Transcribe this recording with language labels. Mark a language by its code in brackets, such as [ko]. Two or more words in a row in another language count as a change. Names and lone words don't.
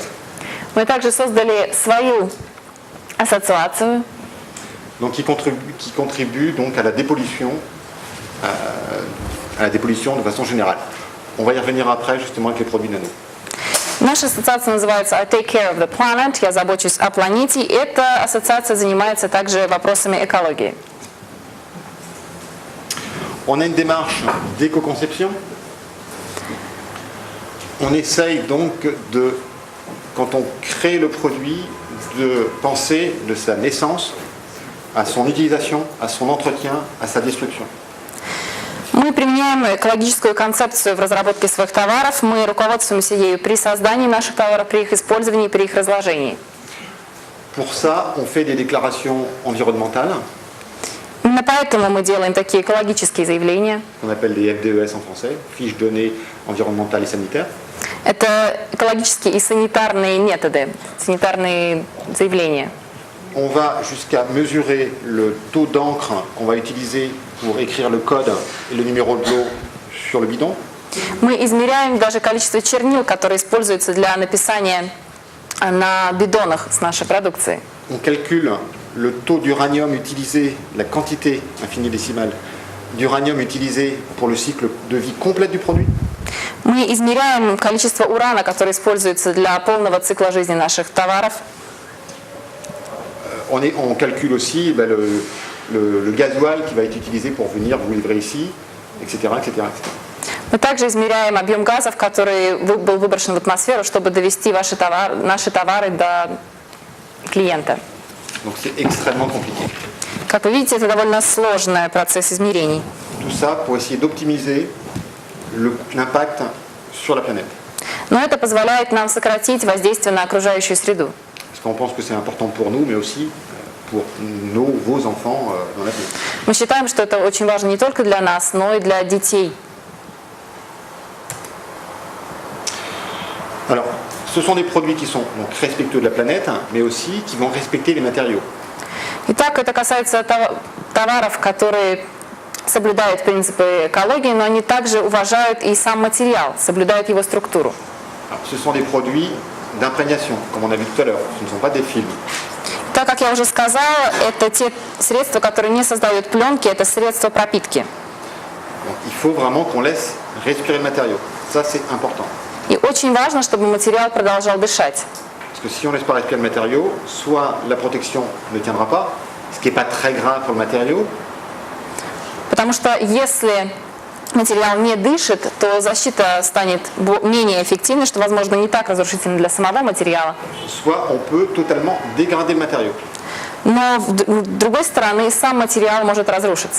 [ru] Мы также создали свою ассоциацию, [fr] Donc qui contribue donc à la dépollution de façon générale. On va y revenir après justement avec les produits nano. [ru] Наша ассоциация называется I Take Care of the Planet, я забочусь о планете. Эта ассоциация занимается также вопросами экологии. [fr] On a une démarche d'éco-conception. On essaye donc quand on crée le produit, de penser de sa naissance à son utilisation, à son entretien, à sa destruction. [ru] Мы применяем экологическую концепцию в разработке своих товаров. Мы руководствуемся ею при создании наших товаров, при их использовании, при их разложении. [fr] Pour ça, on fait des déclarations environnementales. [ru] Именно поэтому мы делаем такие экологические заявления. [fr] Qu'on appelle des FDES en français, fiches données environnementales et sanitaires. [ru] Это экологические и санитарные методы, санитарные заявления. [fr] On va jusqu'à mesurer le taux d'encre qu'on va utiliser pour écrire le code et le numéro de lot sur le bidon. [ru] Мы измеряем даже количество чернил, которые используются для написания на бидонах с нашей продукцией. [fr] On calcule le taux d'uranium utilisé, la quantité infini-décimale d'uranium utilisé pour le cycle de vie complet du produit. [ru] Мы измеряем количество урана, которое используется для полного цикла жизни наших товаров. [fr] On calcule aussi le gasoil qui va être utilisé pour venir vous livrer ici, etc. etc., etc. [ru] Мы также измеряем объем газов, который был выброшен в атмосферу, чтобы довести наши товары до клиента. [fr] Donc c'est extrêmement compliqué. [ru] Как вы видите, это довольно сложный процесс измерений. [fr] Tout ça pour essayer d'optimiser l'impact sur la planète. [ru] Но это позволяет нам сократить воздействие на окружающую среду. [fr] Parce qu'on pense que c'est important pour nous, mais aussi pour vos enfants dans l'avenir. [ru] Мы считаем, что это очень важно не только для нас, но и для детей. [fr] Alors, ce sont des produits qui sont donc respectueux de la planète, mais aussi qui vont respecter les matériaux. [ru] Итак, это касается товаров, которые соблюдают принципы экологии, но они также уважают и сам материал, соблюдают его структуру. [fr] Alors, ce sont des produits d'imprégnation, comme on a vu tout à l'heure. Ce ne sont pas des films. [ru] Так как я уже сказала, это те средства, которые не создают пленки, это средства пропитки. [fr] Donc, il faut vraiment qu'on laisse respirer le matériau. Ça, c'est important. [ru] И очень важно, чтобы материал продолжал дышать. [fr] Parce que si on laisse pas respirer le matériau, soit la protection ne tiendra pas, ce qui n'est pas très grave pour le matériau, [ru] Потому что если материал не дышит, то защита станет менее эффективной, что, возможно, не так разрушительно для самого материала. [fr] soit on peut totalement dégrader le matériau. [ru] Но с другой стороны, сам материал может разрушиться.